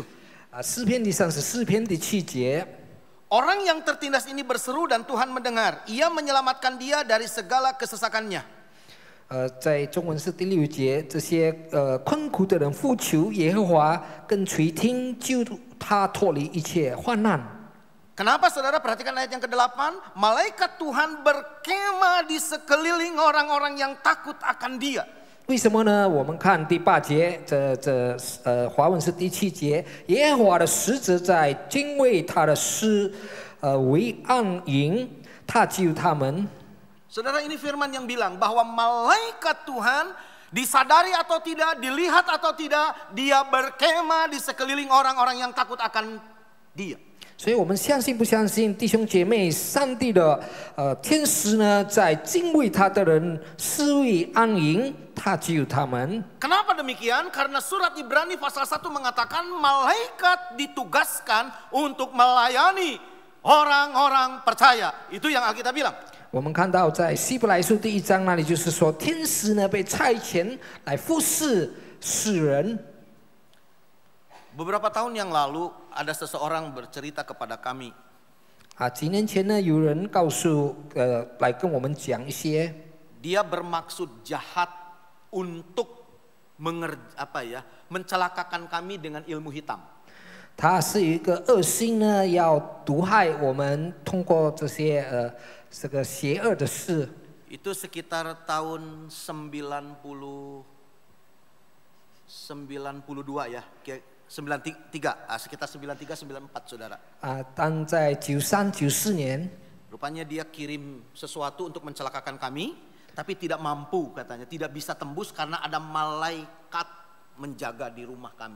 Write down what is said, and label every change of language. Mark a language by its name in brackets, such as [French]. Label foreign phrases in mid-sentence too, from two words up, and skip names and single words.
[Chinese] 诗篇第34篇第7节。 [Indonesian] Orang yang tertindas ini berseru dan Tuhan mendengar. Ia menyelamatkan dia dari segala kesesakannya. [Chinese] 在中文是第6节，这些困苦的人呼求耶和华，更垂听，救他脱离一切患难。 [Indonesian] Kenapa saudara? Perhatikan ayat yang ke-8. Malaikat Tuhan berkemah di sekeliling orang-orang yang takut akan dia. [Chinese] 为什么呢？我们看第8节，华文是第7节，耶和华的使者在敬畏他的诗，为暗营，他救他们。 [Indonesian] Saudara, ini firman yang bilang bahwa malaikat Tuhan disadari atau tidak, dilihat atau tidak, dia berkemah di sekeliling orang-orang yang takut akan dia. [Chinese] 所以我们相信不相信，弟兄姐妹，上帝的天使呢，在敬畏他的人施为安营，他救他们。 [Indonesian] Kenapa demikian? Karena surat Ibrani pasal 1 mengatakan malaikat ditugaskan untuk melayani orang-orang percaya. Itu yang Alkitab bilang. [Chinese] 我们看到在希伯来书第1章那里，就是说天使呢被差遣来服侍世人。 [Indonesian] Beberapa tahun yang lalu ada seseorang bercerita kepada kami. [Chinese] 几年前呢，有人告诉来跟我们讲一些， [Indonesian] Dia bermaksud jahat untuk mencelakakan kami dengan ilmu hitam. [Chinese] 他是有一个恶心呢，要毒害我们，通过这些这个邪恶的事。 [Indonesian] Itu sekitar tahun 92 ya, 93, sekitar 93-94 saudara. [Chinese] 但在93、94年， [Indonesian] Rupanya dia kirim sesuatu untuk mencelakakan kami, tapi tidak mampu katanya, tidak bisa tembus karena ada malaikat menjaga di rumah kami.